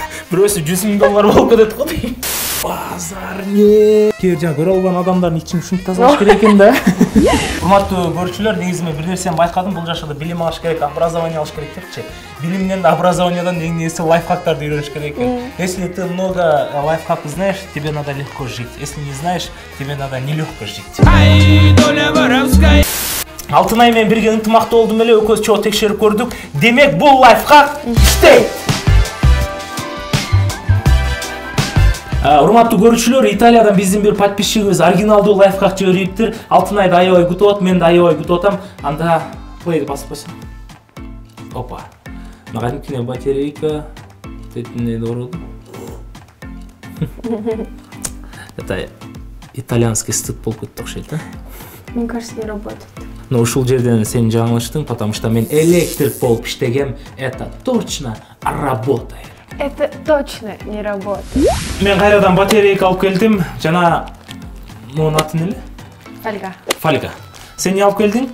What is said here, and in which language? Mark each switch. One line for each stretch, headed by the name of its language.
Kyrgyz: Бирөөсү $100,000 болуп кетет го дейм. Базар не. Кээ жана көрө албаган адамдардын ичин ушинтип тазалаш керек экен да. Урматтуу көрүүчүлөр, негизи мен бир нерсени байкадым, бул жашта билим алыш керек, образование алыш керек депчи. Билимден да образованиядан эң негизги лайфхактарды үйрөнүш керек экен.
Russian: Если ты много лайфхаков знаешь, тебе надо легко жить. Если не знаешь, тебе надо нелегко жить.
Kyrgyz: Алтынай менен бирге ынтымактуу болдум эле, экөөбүз чогуу текшерип көрдүк. Демек, бул лайфхак иштейт. Урматтуу көрүүчүлөр, Италиядан биздин бир подписчигибиз оригиналдуу лайфхак жибериптир. Алтынайды аябай күтүп атат, мен да аябай күтүп атам. Анда плейди басып койсоң. Опа. Кадимкиден батарейка. Тетинде оролду.
Russian: Это итальянский стыд
Kyrgyz: болуп кетти окшойт, да?
Russian: Мне кажется, не работает.
Kyrgyz: Но ушул жерден сен жаңылыштың,
Russian: потому что
Kyrgyz: мен электрик болуп иштегем.
Russian: Это точно работает. Это точно не работает.
Kyrgyz: Мен кайрадан батарейка алып келдим. Жана мунун аты эмне? Фольга. Фольга. Сен не алып келдиң?